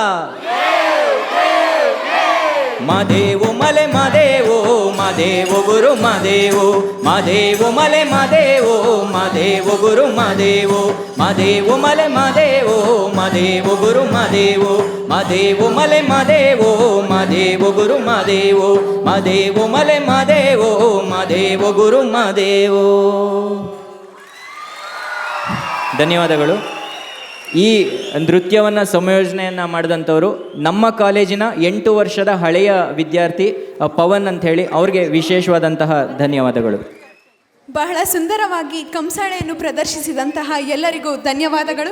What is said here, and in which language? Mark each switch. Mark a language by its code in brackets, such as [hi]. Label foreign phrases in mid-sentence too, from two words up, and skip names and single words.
[kn] ಮಾದೇವೋ ಮಲೆ ಮಾದೇವೋ ಮಾದೇವೋ ಗುರು ಮಾದೇವೋ ಮಾದೇವೋ ಮಲೆ ಮಾದೇವೋ ಮಾದೇವೋ ಗುರು ಮಾದೇವೋ ಮಾದೇವೋ ಮಲೆ ಮಾದೇವೋ ಮಾದೇವೋ ಗುರು ಮಾದೇವೋ ಮಾದೇವೋ ಮಲೆ ಮಾದೇವೋ ಮಾದೇವೋ ಗುರು ಮಾದೇವೋ ಮಾದೇವೋ ಮಲೆ ಮಾದೇವೋ ಮಾದೇವೋ ಗುರು ಮಾದೇವೋ. ಧನ್ಯವಾದಗಳು. ಈ ನೃತ್ಯವನ್ನು ಸಂಯೋಜನೆಯನ್ನು ಮಾಡಿದಂಥವರು ನಮ್ಮ ಕಾಲೇಜಿನ 8 ವರ್ಷದ ಹಳೆಯ ವಿದ್ಯಾರ್ಥಿ ಪವನ್ ಅಂತ ಹೇಳಿ, ಅವ್ರಿಗೆ ವಿಶೇಷವಾದಂತಹ ಧನ್ಯವಾದಗಳು. ಬಹಳ ಸುಂದರವಾಗಿ ಕಂಸಾಳೆಯನ್ನು ಪ್ರದರ್ಶಿಸಿದಂತಹ ಎಲ್ಲರಿಗೂ ಧನ್ಯವಾದಗಳು.